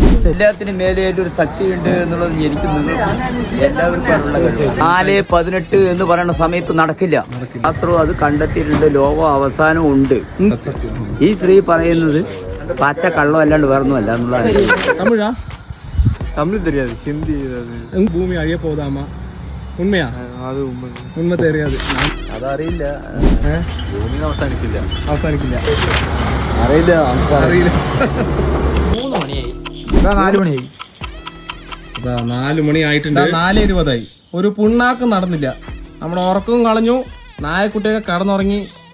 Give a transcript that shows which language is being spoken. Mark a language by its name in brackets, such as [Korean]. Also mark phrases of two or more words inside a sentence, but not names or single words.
[Malayalam] എല്ലാത്തിനും മേലെയായിട്ട് ഒരു ശക്തി ഉണ്ട് എന്നുള്ളത് എനിക്ക് എല്ലാവർക്കും അറിവുള്ള കഴിവ്. 4:18 എന്ന് പറയുന്ന സമയത്ത് നടക്കില്ല. ശാസ്ത്രവും അത് കണ്ടെത്തിയിട്ടുണ്ട്. ലോകം അവസാനം ഉണ്ട്. ഈ സ്ത്രീ പറയുന്നത് പച്ച കള്ളം അല്ലാണ്ട് വേറൊന്നുമല്ല എന്നുള്ളതാണ്. [Tamil] தமிழ் தெரியாது, ஹிந்தி. பூமி அழிய போதாமா? உண்மையா? அது உண்மை தெரியாது. [Malayalam] അതറിയില്ല. ഭൂമി അവസാനിക്കില്ല. അറിയില്ല. 3 മണിയായി. 4 മണിയായി. 4 മണി ആയിട്ടുണ്ട്. 4:20 ഒരു പുണ്ണാക്കം നടന്നില്ല. നമ്മുടെ ഉറക്കവും കളഞ്ഞു. നായക്കുട്ടിയൊക്കെ കടന്നുറങ്ങി. പുലർച്ചയായി.